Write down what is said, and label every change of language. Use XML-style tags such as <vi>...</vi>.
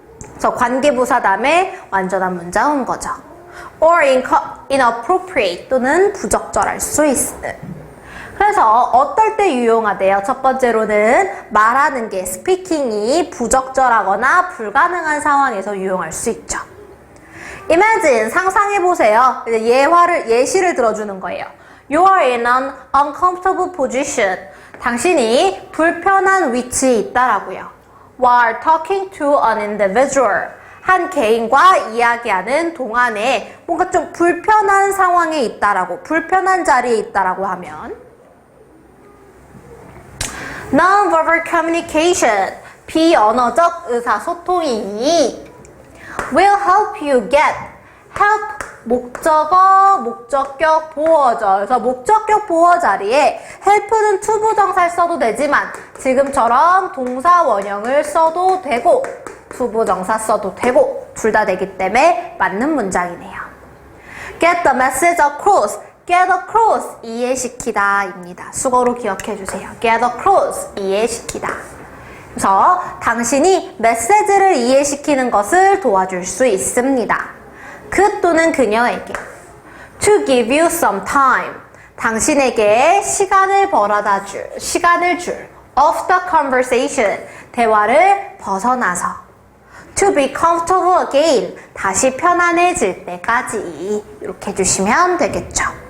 <ko>그래서 관계부사 다음에 완전한 문장 온 거죠.</ko> <en>or inappropriate</en> <ko>또는 부적절할 수 있는. 그래서 어떨 때 유용하대요? 첫 번째로는 말하는 게 스피킹이 부적절하거나 불가능한 상황에서 유용할 수 있죠. Imagine, 상상해보세요. 예시를 들어주는 거예요.</ko> <en>You are in an uncomfortable position.</en> <ko>당신이 불편한 위치에 있다라고요.</ko> <en>While talking to an individual.</en> <ko>한 개인과 이야기하는 동안에 뭔가 좀 불편한 상황에 있다라고, 불편한 자리에 있다라고 하면</ko> <en>Non-verbal communication,</en> <ko>비언어적 의사소통이</ko> <en>will help you get, help</en> <ko>목적어, 목적격, 보어죠. 그래서 목적격 보어 자리에 help는 투부정사를 써도 되지만 지금처럼 동사 원형을 써도 되고 투부정사 써도 되고 둘 다 되기 때문에 맞는 문장이네요.</ko> <en>Get the message across, get across,</en> <ko>이해시키다 입니다. 수거로 기억해 주세요.</ko> <en>get across,</en> <ko>이해시키다. 그래서 당신이 메시지를 이해시키는 것을 도와줄 수 있습니다. 그 또는 그녀에게</ko> <en>to give you some time,</en> <ko>당신에게 시간을 벌어다 줄, 시간을 줄</ko> <en>of the conversation,</en> <ko>대화를 벗어나서</ko> <en>to be comfortable again,</en> <ko>다시 편안해질 때까지 이렇게 해주시면 되겠죠.</ko>